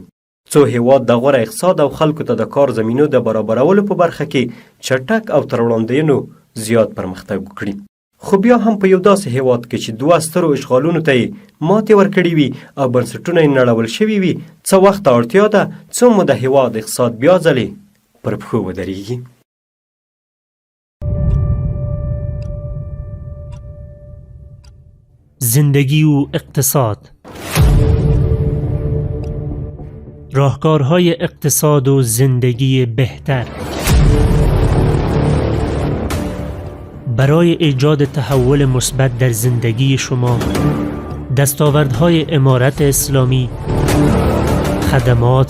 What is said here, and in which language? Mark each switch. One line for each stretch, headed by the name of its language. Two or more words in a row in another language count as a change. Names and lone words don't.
Pashto: څو هیواد د غوره اقتصاد او خلکو ته د کار زمینو د برابرولو په برخه کې چټک او تر وړاندوینو زیات پرمختګ وکړي. خو بیا هم په یو داسې هیواد کې چې 2 سترو اشغالونو ته یې ماتې ورکړې وي او بنسټونه یې نړول شوي وي څه وخت ته اړتیا ده څو مو د هیواد اقتصاد بیا ځلې پر پښو ودرېږي.
Persian: زندگی و اقتصاد، راهکارهای اقتصاد و زندگی بهتر. برای ایجاد تحول مثبت در زندگی شما، دستاوردهای امارت اسلامی، خدمات،